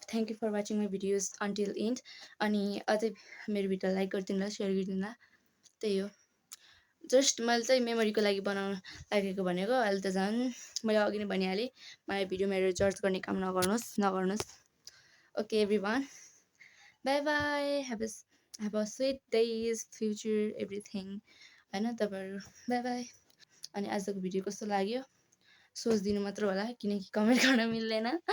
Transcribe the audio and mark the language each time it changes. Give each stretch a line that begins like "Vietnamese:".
English: Thank you for watching my videos until end.
Nepali: अनि अझै मेरो भिडियो लाइक गरिदिनु होला, सेयर गरिदिनु होला। त्यही हो, जस्ट मैले चाहिँ मेमोरीको लागि बनाउनु लागेको भनेको। अहिले त झन् मैले अघि नै भनिहालेँ, मलाई भिडियो मेरो जज गर्ने काम नगर्नुहोस्।
English: Okay everyone, by by. have a sweet days future everything
Nepali: हैन तपाईहरु।
English: Bye bye.
Nepali: अनि आजको भिडियो कस्तो लाग्यो सोच्दिनु मात्र होला, किनकि कमेन्ट गर्न मिल्दैन।